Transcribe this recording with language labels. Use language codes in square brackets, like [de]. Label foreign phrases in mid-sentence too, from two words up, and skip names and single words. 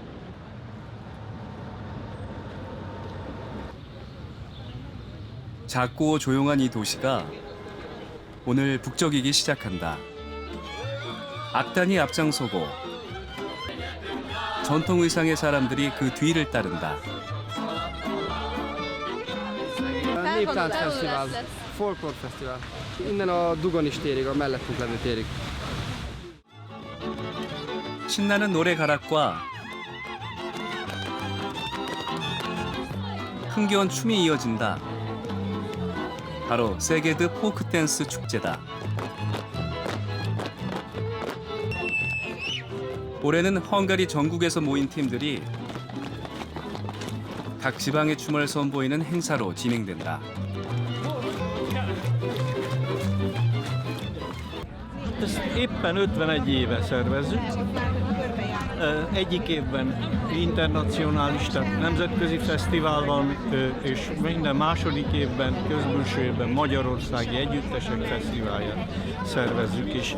[ko] 작고 조용한 이 도시가 오늘 북적이기 시작한다. 악단이 앞장서고 전통 의상의 사람들이 그 뒤를 따른다. [hu] Néptáncfesztivál, folklórfesztivál. Innen a Dugonis térig, a mellettünk levő térig. [ko] 신나는 노래 가락과 흥겨운 춤이 이어진다. 바로 세게드 포크 댄스 축제다. 올해는 헝가리 전국에서 모인 팀들이 각 지방의 춤을 선보이는 행사로 진행된다. [hu] Ezt éppen 51 éve szervezzük. Egyik évben internacionális, tehát nemzetközi fesztivál van, és minden második évben, közbülső évben Magyarországi Együttesek Fesztiválját szervezzük is.